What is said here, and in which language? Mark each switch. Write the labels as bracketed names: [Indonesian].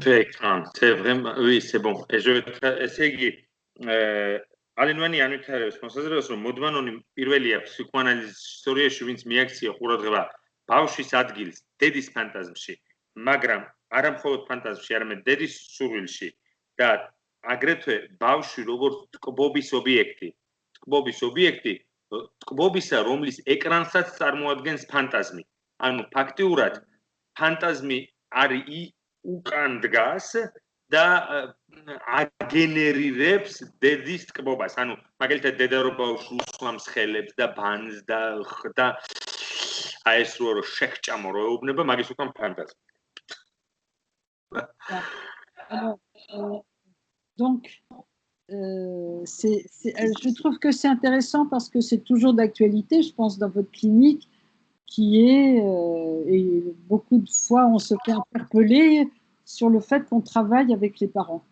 [French] Fait écran, c'est vraiment, oui, c'est bon. Et je vais essayer. [Georgian] Alain Vanier anვითარებს მოსაზრებას, რომ Maud Manoni პირველია ფსიქოანალიზის ისტორიაში, ვინც მიაქცია ყურადღება ბავშვის ადგილს დედის ფანტაზმში, მაგრამ არა მხოლოდ ფანტაზმში, არამედ დედის სურვილში და აგრეთვე ბავშვი როგორც ტკბობის ობიექტი. ტკბობის ობიექტი, ტკბობისა, რომლის ეკრანსაც წარმოადგენს ფანტაზმი. ანუ ფაქტიურად ფანტაზმი არის უკან დგას და აგენერირებს დედის ტკბობას. ანუ მაგალითად დედა რო ბავშვს უსვამს ხელებს და ბანს და აი ეს რო შეჭამო რო ეუბნება, მაგის უკან ფანტაზმი. [French] Donc, je trouve que c'est intéressant parce que c'est toujours d'actualité, je pense, dans votre clinique, qui est, et beaucoup de fois on se fait interpeller sur le fait qu'on travaille avec les parents.